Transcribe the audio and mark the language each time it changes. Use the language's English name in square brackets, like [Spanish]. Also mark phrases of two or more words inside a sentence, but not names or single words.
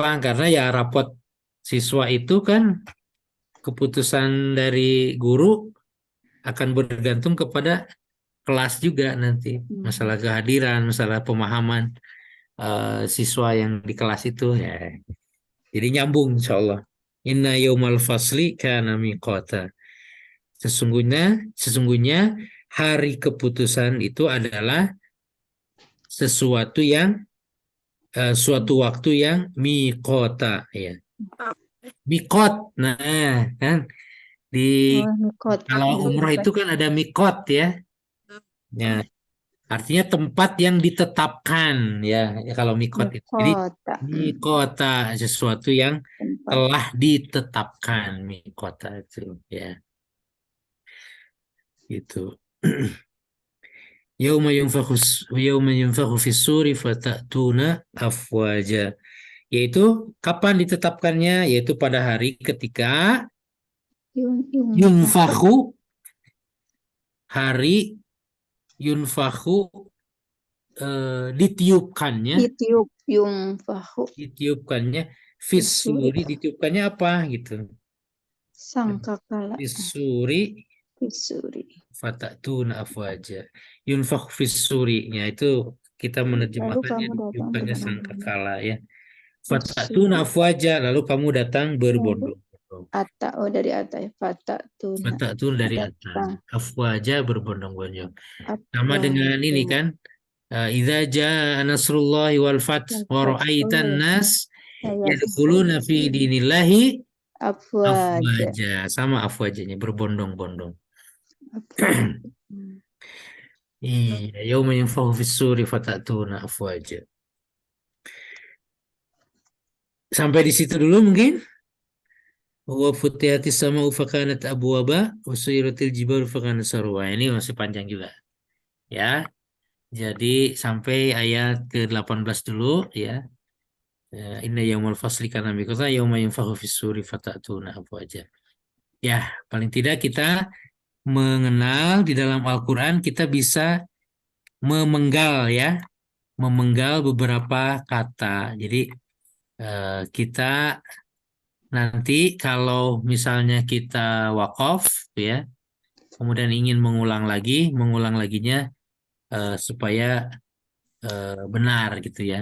[Indonesian] Karena ya rapot siswa itu kan keputusan dari guru akan bergantung kepada kelas juga nanti. Masalah kehadiran, masalah pemahaman siswa yang di kelas itu ya. Jadi nyambung [Arabic] إن شاء الله. إِنَّ يَوْمَ الْفَصْلِ كَانَ مِيقَاتًا. [Indonesian] Sesungguhnya hari keputusan itu adalah sesuatu yang suatu waktu yang miqata ya. Miqat. Nah, kan di Mikot. kalau umroh itu kan ada miqat ya. Ya, artinya tempat yang ditetapkan ya. Ya kalau miqat itu. Jadi Mikota. miqata sesuatu yang Tempat. telah ditetapkan miqata itu ya. Gitu. [Arabic] يَوْمَ يُنْفَخُ فِي الصُّورِ فَتَأْتُونَ أَفْوَاجًا. [Indonesian] Yaitu kapan ditetapkannya? Yaitu pada hari ketika yunfakhu, hari yunfakhu ditiupkannya fis-suri, ditiupkannya apa gitu? Sangkakala. [Arabic] فِي الصُّورِ فَتَأْتُونَ أَفْوَاجًا. يُنْفَخُ فِي الصُّورِ- [Indonesian] nya itu kita menerjemahkannya ditiupkannya sangkakala ya. [Arabic] فَتَأْتُونَ أَفْوَاجًا, [Indonesian] lalu kamu datang berbondong-bondong. Dari atas. Fatatun dari atas. Afwaja berbondong-bondong. Sama dengan ini kan. [Arabic] إِذَا جَاءَ نَصْرُ اللَّهِ وَالْفَتْحُ وَرَأَيْتَ النَّاسَ يَدْخُلُونَ فِي دِينِ اللَّهِ أَفْوَاجًا. [Indonesian] Sama afwajanya berbondong-bondong. [Arabic] Iya, يَوْمَ يُنْفَخُ فِي الصُّورِ فَتَأْتُونَ أَفْوَاجًا. [Indonesian] Sampai di situ dulu mungkin. [Arabic] وَفُتِحَتِ السَّمَاءُ فَكَانَتْ أَبْوَابًا وَسُيِّرَتِ الْجِبَالُ فَكَانَتْ سَرَابًا. [Indonesian] Ini masih panjang juga. Ya. Jadi sampai ayat ke-18 dulu ya. [Arabic] إِنَّ يَوْمَ الْفَصْلِ كَانَ مِيقَاتًا يَوْمَ يُنْفَخُ فِي الصُّورِ فَتَأْتُونَ أَفْوَاجًا. [Indonesian] Ya, paling tidak kita mengenal di dalam Al-Qur'an kita bisa memenggal ya. Memenggal beberapa kata. Jadi kita nanti kalau misalnya kita wakaf ya, kemudian ingin mengulang laginya supaya benar gitu ya.